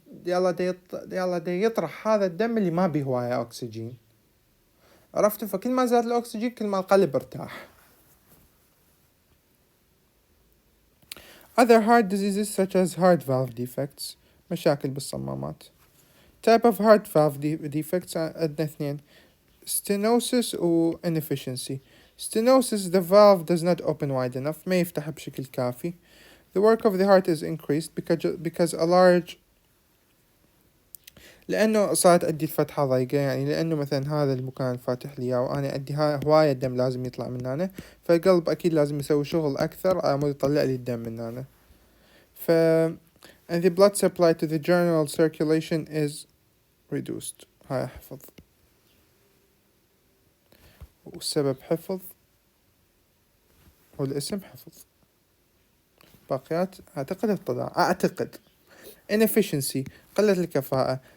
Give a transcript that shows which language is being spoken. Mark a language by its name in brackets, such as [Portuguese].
[Arabic] يلا دي يطرح هذا الدم اللي ما بيه هواية أكسجين، عرفتوا؟ فكل ما زاد الأكسجين كل ما القلب ارتاح. [English] Other heart diseases such as heart valve defects، [Arabic] مشاكل بالصمامات. [English] Type of heart valve defects [Arabic] عندنا اثنين، [English] stenosis و inefficiency. Stenosis, the valve does not open wide enough، [Arabic] ما يفتح بشكل كافي. [English] The work of the heart is increased because a large، [Arabic] لأنه صارت أدي الفتحة ضيقة، يعني لأنه مثلا هذا المكان فاتح لي وأنا أدي هواية الدم لازم يطلع من هنا، فالقلب أكيد لازم يسوي شغل أكثر على مود يطلع لي الدم من هنا. [English] and the blood supply to the general circulation is reduced. [Arabic] هاي حفظ، والسبب حفظ، والاسم حفظ، باقيات أعتقد. inefficiency، قلة الكفاءة.